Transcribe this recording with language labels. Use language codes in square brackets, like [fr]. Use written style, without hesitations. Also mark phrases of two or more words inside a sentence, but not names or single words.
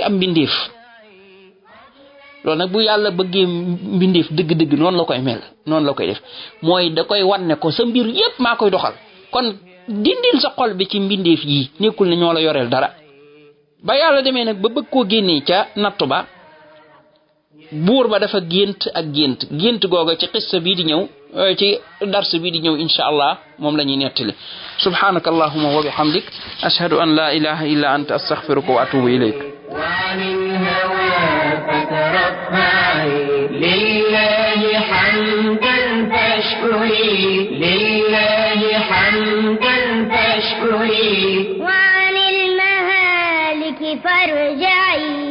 [wo] am mbindeef loolu nag bu yàlla bëggee mbindeef dëgg-dëgg noonu la koy mel noonu la koy def mooy da koy wan ne ko sa mbir yépp maa koy doxal kon dindil sa xol bi ci mbindeef yi nekkul ne ñoo la yoreel dara ba yàlla demee nag ba bëgg koo génnee ca nattu ba buur ba dafa gént googa ci xissa bii di ñëw ci dars bii di ñëw [ar] إن شاء الله [wo] moom la ñuy nettali [ar] سبحانك اللهم وبحمدك أشهد أن لا إله إلا أنت أستغفرك وأتوب إليك لله حمدا فاشكري لله حمدا فاشكري وعن المهالك فارجعي